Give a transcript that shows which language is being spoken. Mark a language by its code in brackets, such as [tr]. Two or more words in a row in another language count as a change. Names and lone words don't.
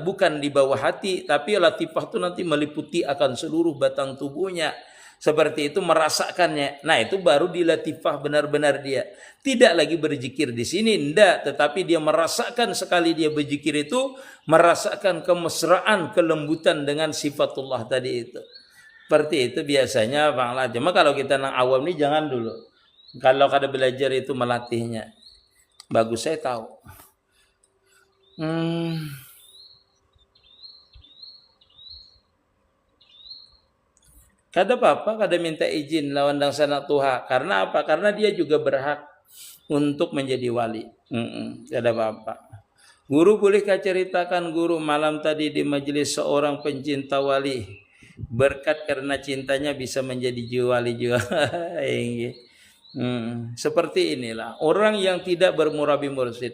[id] Bukan di bawah hati, tapi latifah itu nanti meliputi akan seluruh batang tubuhnya. Seperti itu merasakannya. Nah itu baru di latifah benar-benar dia. Tidak lagi berzikir di sini, enggak. Tetapi dia merasakan sekali dia berzikir itu, merasakan kemesraan, kelembutan dengan sifatullah tadi itu. Seperti itu biasanya Bang lah. Cuma kalau kita nang awam ini jangan dulu. Kalau kada belajar itu melatihnya. Bagus saya tahu. [bjn] Kada apa-apa, kada minta izin lawan dang sanak Tuha. [id] Karena apa? Karena dia juga berhak untuk menjadi wali. [bjn] Kada apa-apa. [id] Guru bolehkah ceritakan guru malam tadi di majelis seorang pencinta wali berkat karena cintanya bisa menjadi wali juga. Seperti inilah orang yang tidak bermurabi mursyid.